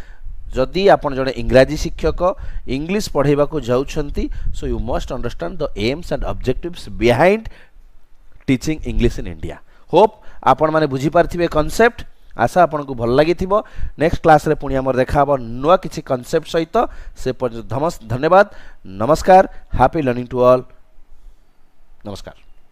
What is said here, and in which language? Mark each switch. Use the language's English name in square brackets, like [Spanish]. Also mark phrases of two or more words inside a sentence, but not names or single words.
[Odia] ଯଦି ଆପଣ ଜଣେ ଇଂରାଜୀ ଶିକ୍ଷକ ଇଂଲିଶ ପଢ଼େବା କୋ ଯାଉଛନ୍ତି [English] so you must understand the aims and objectives behind teaching English in India [Odia] ହୋପ ଆପଣ ମାନେ ବୁଝି ପାରଥିବେ କନସେପ୍ଟ ଆଶା ଆପନ କୋ ଭଲ ଲାଗି ଥିବୋ [English] next class [Odia] ରେ ପୁଣି ହମର ଦେଖା ହବୋ ନୁଆ କିଛି କନସେପ୍ଟ ସହିତ ସେ ଧନ୍ୟବାଦ ନମସ୍କାର [English] happy learning to all [Odia] ନମସ୍କାର।